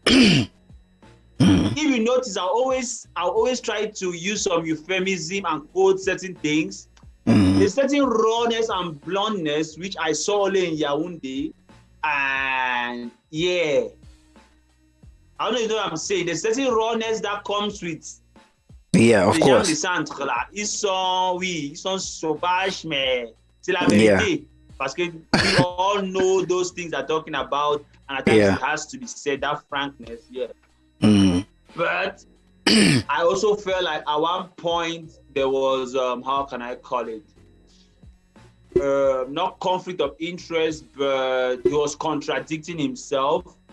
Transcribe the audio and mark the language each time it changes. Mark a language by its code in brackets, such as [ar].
[en] If you notice, I always try to use some euphemism and quote certain things. There's certain rawness and bluntness which I saw only in Yaoundé, and I don't know if you know what I'm saying. There's certain rawness that comes with. Yeah, of course. [fr] Les gens du centre là, ils sont sauvages, mais c'est la vérité. Parce que [en] we all know those things they're talking about, and I think it has to be said, that frankness, But I also felt like at one point there was, how can I call it? Not conflict of interest, but he was contradicting himself.